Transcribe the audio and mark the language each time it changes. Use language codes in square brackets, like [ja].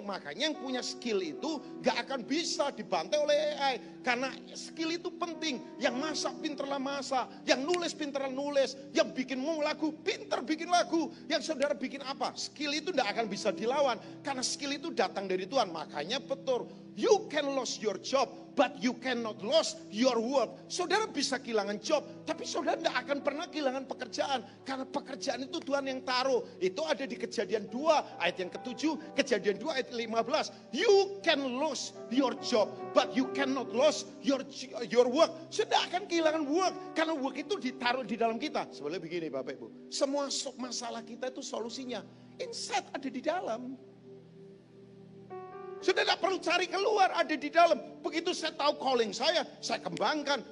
[id] Makanya yang punya skill itu nggak akan bisa dibantai oleh AI. Karena skill itu penting. Yang masak pinterlah masak. Yang nulis pinterlah nulis. Yang bikin lagu pinter bikin lagu. Yang saudara bikin apa? Skill itu tidak akan bisa dilawan. Karena skill itu datang dari Tuhan. Makanya betul. [en] You can lose your job, but you cannot lose your work. [id] Saudara bisa kehilangan job, tapi saudara tidak akan pernah kehilangan pekerjaan. Karena pekerjaan itu Tuhan yang taruh. Itu ada di Kejadian 2 ayat yang ke-7, Kejadian 2 ayat 15. [en] You can lose your job, but you cannot lose your work. [id] Saudara akan kehilangan work, karena work itu ditaruh di dalam kita. Sebenarnya begini Bapak Ibu, semua masalah kita itu solusinya inside ada di dalam. Sudah tidak perlu cari keluar, ada di dalam. Begitu saya tahu calling saya kembangkan.